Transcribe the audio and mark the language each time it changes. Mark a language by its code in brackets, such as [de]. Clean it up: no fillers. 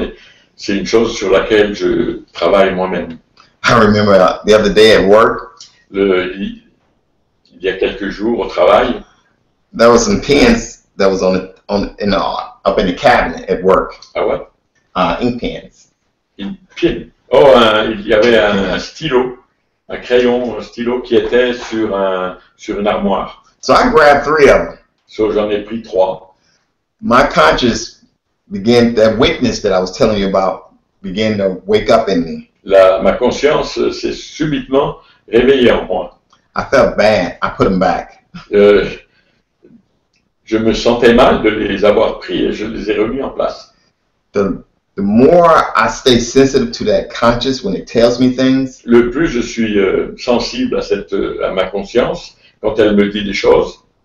[fr] Et c'est une chose sur laquelle je travaille moi-même. [en] I remember the other day at work. [fr] Il y a quelques jours au travail. [en] There was some pens that was up in the cabinet at work. [fr] Ah ouais? [en] Ink pens. [fr] Une pin. Oh, il y avait un stylo, un crayon, un stylo qui était sur une armoire. [en] So I grabbed 3 of them. [fr] So j'en ai pris 3. [en] My conscience that witness that I was telling you about began to wake up in me. [fr] Ma conscience s'est subitement réveillée en moi. [en] I felt bad. I put them back. [fr] Je me sentais mal de les avoir pris et je les ai remis en place. [en] The more I stay sensitive to that conscience when it tells me things, [fr] le plus je suis sensible à ma conscience quand elle me dit des choses,